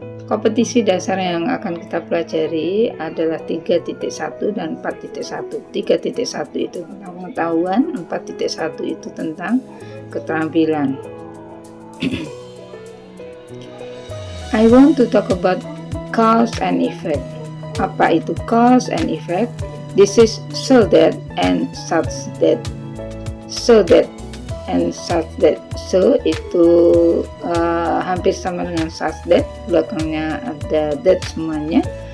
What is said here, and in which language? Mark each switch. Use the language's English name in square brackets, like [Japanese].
[Indonesian] Kompetisi dasar yang akan kita pelajari adalah 3.1 dan 4.1. 3.1 itu tentang pengetahuan, 4.1 itu tentang keterampilan. [English] I want to talk about cause and effect. [Indonesian] Apa itu [English] cause and effect? This is so that and such that. So that and such that. [Indonesian] So itu hampir sama dengan such that, belakangnya ada that semuanya.